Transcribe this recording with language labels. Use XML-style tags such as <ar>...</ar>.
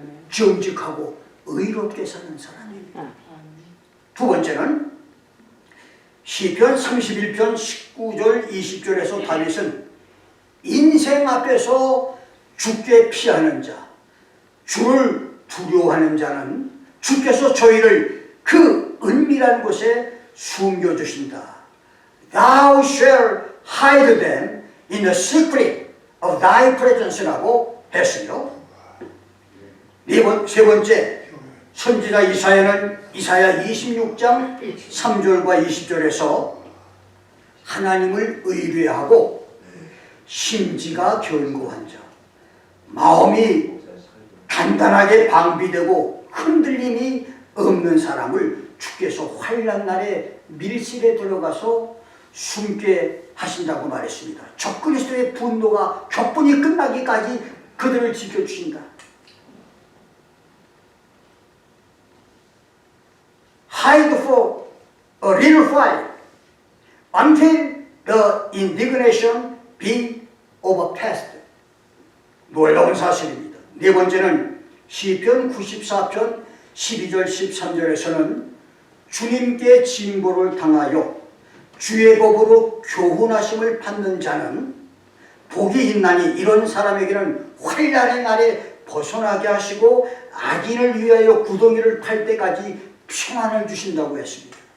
<ko>정직하고 의롭게 사는 사람입니다. 두 번째는 시편 31편 19절 20절에서 다윗은 인생 앞에서 죽게 피하는 자, 주를 두려워하는 자는 주께서 저희를 그 은밀한 곳에 숨겨주신다.</ko> <en>Thou shalt hide them in the secret of thy presence라고</en> <ko>했어요. 세 번째, 선지자 이사야는 이사야 26장 3절과 20절에서 하나님을 의뢰하고 심지가 견고한 자, 마음이 단단하게 방비되고 흔들림이 없는 사람을 주께서 환난 날에 밀실에 들어가서 숨게 하신다고 말했습니다. 적그리스도의 분노가 격분이 끝나기까지 그들을 지켜주신다.</ko> <en>Hide for a little while until the indignation be overpassed.</en> <ko>놀라운 사실입니다. 네 번째는 시편 94편 12절 13절에서는 주님께 징벌을 당하여 주의 법으로 교훈하심을 받는 자는 복이 있나니 이런 사람에게는 환난의 날에 벗어나게 하시고 악인을 위하여 구덩이를 팔 때까지 평안을 주신다고 했습니다.</ko>